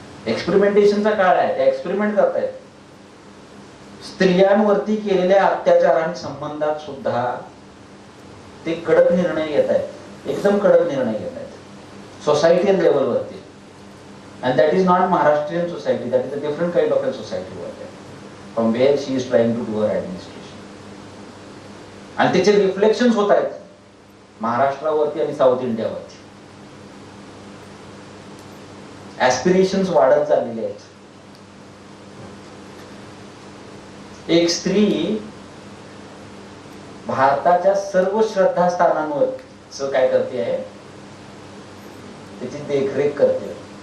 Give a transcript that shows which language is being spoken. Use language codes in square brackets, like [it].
[mr] एक्सपेरिमेंटेशनचा काळ आहे, ते एक्सपेरिमेंट करतायत. स्त्रियांवरती केलेल्या अत्याचारांच्या संबंधात सुद्धा ते कडक निर्णय घेत आहेत, एकदम कडक निर्णय घेत आहेत सोसायटीयल लेवलवरती. [en] And that is not Maharashtrian society, that is a different kind of a society over there, from where she is trying to do her administration. [mr] आणि त्याचे रिफ्लेक्शन्स होत आहेत महाराष्ट्रावरती आणि साऊथ इंडियावरती. ऍस्पिरेशन्स वाढत चाललेले आहेत. एक स्त्री भारताच्या सर्व श्रद्धास्थानांवर काय करते आहे, त्याची देखरेख करते.